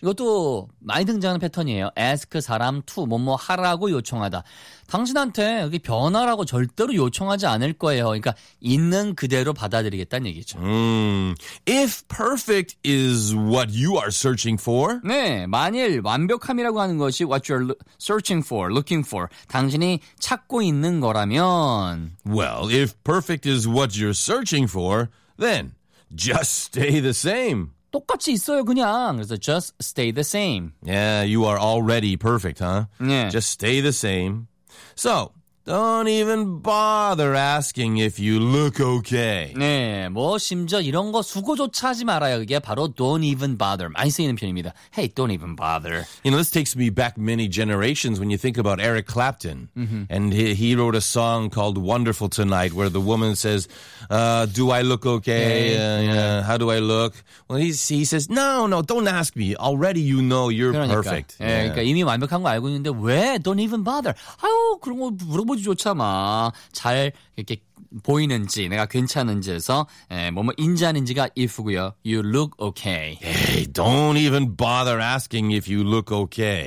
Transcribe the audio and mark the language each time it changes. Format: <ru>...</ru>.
<ko>이것도 많이 등장하는 패턴이에요.</ko> <en>Ask</en> <ko>사람 to 뭐뭐 하라고 요청하다. 당신한테 여기 변화라고 절대로 요청하지 않을 거예요. 그러니까 있는 그대로 받아들이겠다는 얘기죠.</ko> <en>If perfect is what you are searching for.</en> <ko>네, 만일 완벽함이라고 하는 것이</ko> <en>what you're searching for, looking for.</en> <ko>당신이 찾고 있는 거라면.</ko> <en>Well, if perfect is what you're searching for, then Just stay the same.</en> <ko>똑같이 있어요, 그냥. 그래서</ko> <en>just stay the same. Yeah, you are already perfect, huh? Yeah. Just stay the same. So, don't even bother asking if you look okay.</en> <ko>네, 뭐 심지어 이런 거 수고조차 하지 말아요. 그게 바로</ko> <en>don't even bother.</en> <ko>많이 쓰이는 표현입니다.</ko> <en>Hey, don't even bother. You know, this takes me back many generations when you think about Eric Clapton. Mm-hmm. And he wrote a song called Wonderful Tonight where the woman says, do I look okay? How do I look? Well, he says, no, don't ask me. Already you know you're</en> <ko>그러니까.</ko> <en>perfect.</en> <ko>네, yeah. 그러니까 이미 완벽한 거 알고 있는데 왜</ko> <en>don't even bother?</en> <ko>아유, 그런 거 물어보지조차 마. 잘 이렇게 보이는지 내가 괜찮은지에서 뭐 인지하는지가 if고요.</ko> <en>You look okay. Hey, don't even bother asking if you look okay.</en>